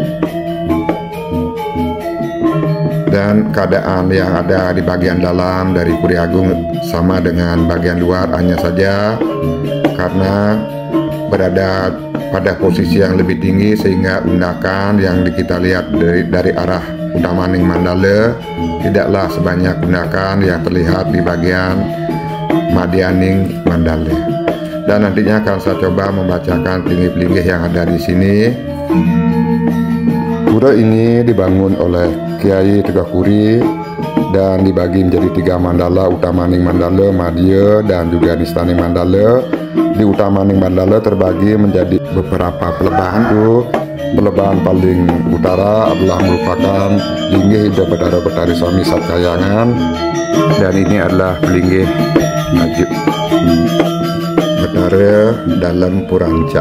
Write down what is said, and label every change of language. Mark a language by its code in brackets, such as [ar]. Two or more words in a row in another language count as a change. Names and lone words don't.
[id] Dan keadaan yang ada di bagian dalam dari kuri agung sama dengan bagian luar, hanya saja karena berada pada posisi yang lebih tinggi sehingga undakan yang kita lihat dari arah Utamaning Mandala tidaklah sebanyak undakan yang terlihat di bagian Madianing Mandala. Dan nantinya akan saya coba membacakan pelinggih-pelinggih yang ada di sini. Pura ini dibangun oleh Kiai Tegakuri dan dibagi menjadi 3 mandala, Utamaning Mandala, Madya, dan juga Nistaning Mandala. Di Utamaning Mandala terbagi menjadi beberapa pelebahan tuh Pelebaan paling utara adalah merupakan linggih Ida Betara Betari Sami Satkayangan, dan ini adalah linggih Betara dalam Purancak.